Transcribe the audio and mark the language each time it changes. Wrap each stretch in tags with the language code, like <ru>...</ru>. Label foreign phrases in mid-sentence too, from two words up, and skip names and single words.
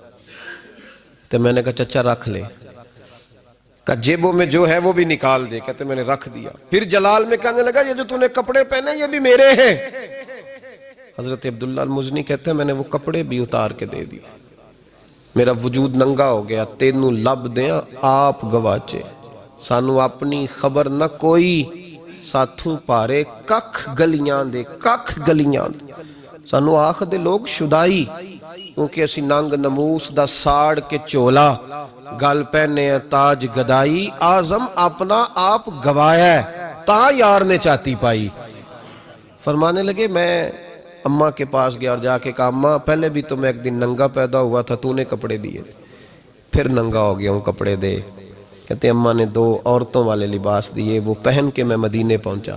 <ur>تو میں نے کہا چچا رکھ لے، کہ جیبوں میں جو ہے وہ بھی نکال دے۔ کہتے میں نے رکھ دیا۔ پھر جلال میں کہنے لگا یہ جو تو نے کپڑے پہنے یہ بھی میرے ہیں۔ حضرت عبداللہ المزنی کہتے ہیں میں نے وہ کپڑے بھی اتار کے دے دی، میرا وجود ننگا ہو گیا۔</ur> <pa>تینوں لب دیاں آپ گواچے، سانو اپنی خبر نہ کوئی، ساتھوں پارے ککھ گلیاں دے، ککھ گلیاں دے۔ سانو آخ دے لوگ شدائی، کیونکہ اسی ننگ نموس دا ساڑ کے چولا، گل پہنے تاج گدائی، آزم اپنا آپ گوایا ہے، تا یار نے چاہتی پائی۔</pa> <ur>فرمانے لگے میں اماں کے پاس گیا اور جا کے کہا اماں پہلے بھی تو میں ایک دن ننگا پیدا ہوا تھا، تو نے کپڑے دیے، پھر ننگا ہو گیا ہوں، کپڑے دے۔ کہتے اماں نے 2 عورتوں والے لباس دیے، وہ پہن کے میں مدینے پہنچا۔</ur>